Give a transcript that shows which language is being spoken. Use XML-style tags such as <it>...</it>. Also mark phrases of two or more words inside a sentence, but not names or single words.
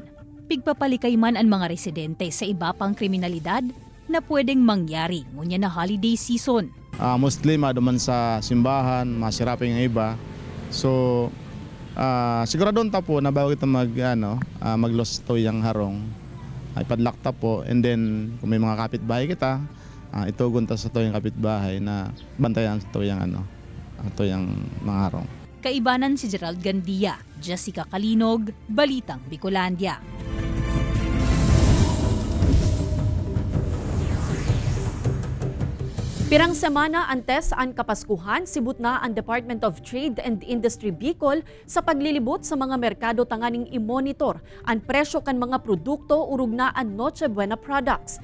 <bik>Pigpapalikay man ang mga residente sa iba pang kriminalidad na pwedeng mangyari ngunya na</bik> <en>holiday season.</en> <bik>Mostly maduman sa simbahan, masirapin ng iba. So siguradon ta po na bago kita mag-loss to yung harong, ay padlock ta po,</bik> <en>and then</en> <bik>kung may mga kapitbahay kita, itugon ta sa to yung kapitbahay na bantayan to yung mga harong. Kaibanan si Gerald Gandia, Jessica Calinog, Balitang Bicolandia. Pirang semana antes ang Kapaskuhan, sibut na ang Department of Trade and Industry Bicol sa paglilibot sa mga merkado tanganing i-monitor ang presyo kan mga produkto urug na ang Noche Buena products.</bik>